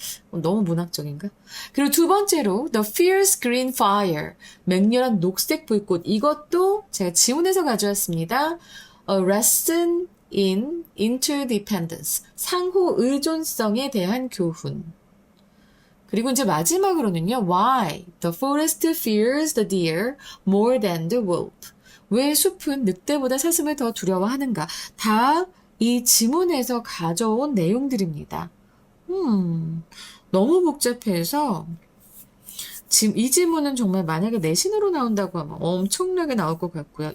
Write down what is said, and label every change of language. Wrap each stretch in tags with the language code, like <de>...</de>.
<ko>너무 문학적인가? 그리고 두 번째로</ko> <en>The Fierce Green Fire,</en> <ko>맹렬한 녹색 불꽃. 이것도 제가 지문에서 가져왔습니다.</ko> <en>A Lesson in Interdependence,</en> <ko>상호 의존성에 대한 교훈. 그리고 이제 마지막으로는요,</ko> <en>Why the forest fears the deer more than the wolf.</en> <ko>왜 숲은 늑대보다 사슴을 더 두려워하는가? 다 이 지문에서 가져온 내용들입니다. 너무 복잡해서 지금 이 지문은 정말 만약에 내신으로 나온다고 하면 엄청나게 나올 것 같고요.</ko>